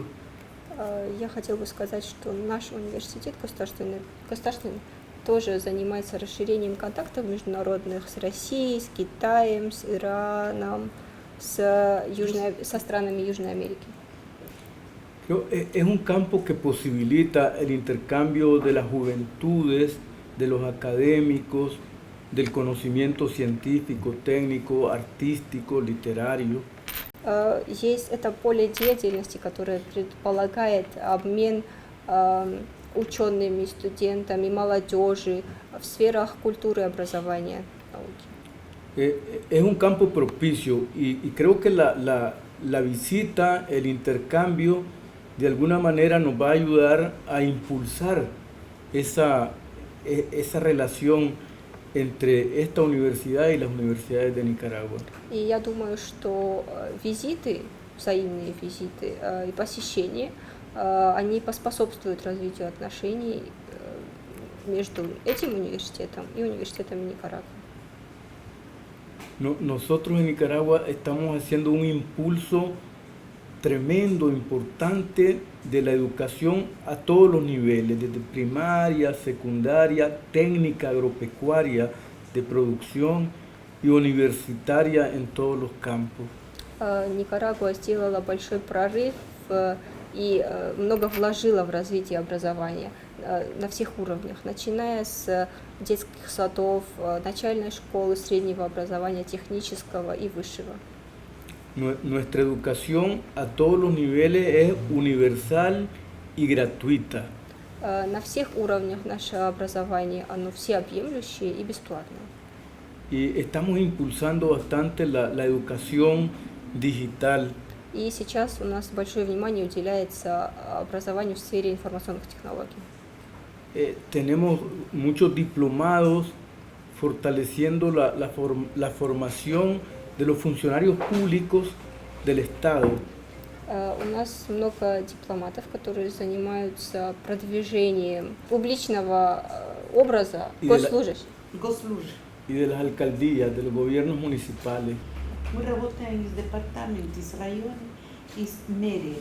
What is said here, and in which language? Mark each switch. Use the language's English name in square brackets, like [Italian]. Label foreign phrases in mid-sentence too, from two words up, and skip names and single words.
[Russian] Я хотела бы сказать, что наш университет государственный тоже занимается расширением контактов международных с Россией, с Китаем, с Ираном, со странами Южной Америки. [Spanish] Es un campo que posibilita el intercambio de las juventudes, de los académicos, del conocimiento científico, técnico, artístico, literario. [Russian] Есть это поле деятельности, которое предполагает обмен учеными, студентами, молодежи в сферах культуры, образования, науки. [Spanish] Es un campo propicio y creo que la visita, el intercambio, de alguna manera nos va a ayudar a impulsar esa relación entre esta universidad y las universidades de Nicaragua. [Russian] И я думаю, что визиты, взаимные визиты и посещения, они поспособствуют развитию отношений между этим университетом и университетом Никарагуа. [Spanish] Nosotros en Nicaragua estamos haciendo un impulso tremendo, importante de la educación a todos los niveles, desde primaria, secundaria, técnica, agropecuaria, de producción y universitaria en todos los campos. [Russian] Никарагуа сделала большой прорыв и много вложила в развитие образования на всех уровнях, начиная с детских садов, начальной школы, среднего образования, технического и высшего. [Spanish] Nuestra educación a todos los niveles es universal y gratuita. [Russian] На всех уровнях наше образование, оно всеобъемлющее и бесплатное. [Spanish] Y estamos impulsando bastante la educación digital. [Russian] И сейчас у нас большое внимание уделяется образованию в сфере информационных технологий. [Spanish] Tenemos muchos diplomados fortaleciendo la formación de los funcionarios públicos del Estado. [Russian] У нас много дипломатов, которые занимаются продвижением публичного образа госслужащих. [Spanish] Y de las alcaldías, de los gobiernos municipales. [Russian] Мы работаем в департаменте, с районом и с мэрией.